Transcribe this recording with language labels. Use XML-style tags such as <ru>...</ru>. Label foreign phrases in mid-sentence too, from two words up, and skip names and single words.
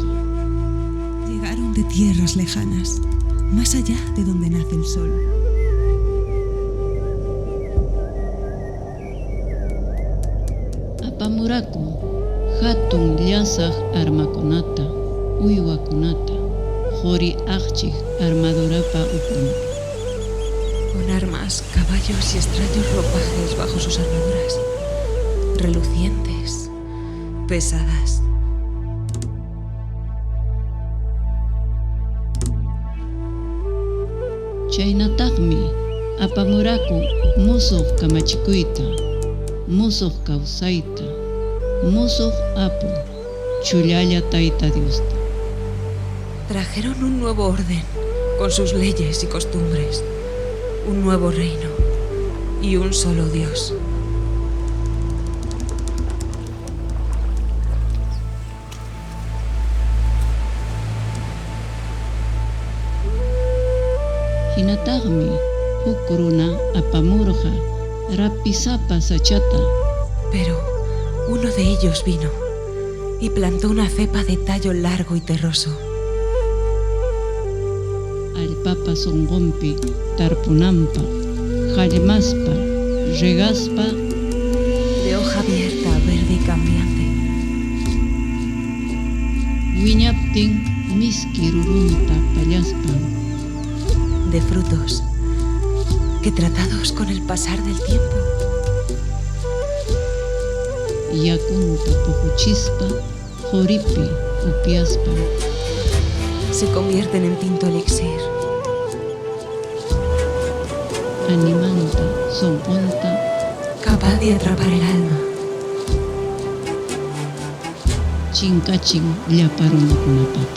<es>Llegaron de tierras lejanas, más allá de donde nace el sol.</es> <qu>Apamuraku hatun llasaq armakunata, uywakunata, qhuri aqchik armadurapa ukun.</qu> <es>Con armas, caballos y extraños ropajes bajo sus armaduras, relucientes, pesadas.</es> <qu>Chaynataqmi apamuraku musuq kamachikuyta, musuq kawsayta, musuq apu, chullalla Tayta Diosta.</qu> <es>Trajeron un nuevo orden, con sus leyes y costumbres, un nuevo reino y un solo Dios.</es> <qu>Hinataqmi huk runa apamurqa rapisapa sachata.</qu> <es>Pero uno de ellos vino y plantó una cepa de tallo largo y terroso.</es> <qu>Allpapa sunqunpi tarpunanpa, hallmaspa, regaspa,</qu> <es>de hoja abierta, verde y cambiante.</es> <qu>Wiñaptin miski rurunta pallaspan,</qu> <es>de frutos que, tratados con el pasar del tiempo,</es> <qu>yakunta pujuchispa, joripi upiaspa,</qu> <es>se convierten en tinto elixir.</es> <qu>Animanta, sonponta,</qu> <es>capaz de atrapar el alma.</es> <qu>Chinkachin llaparunakunapata.</qu>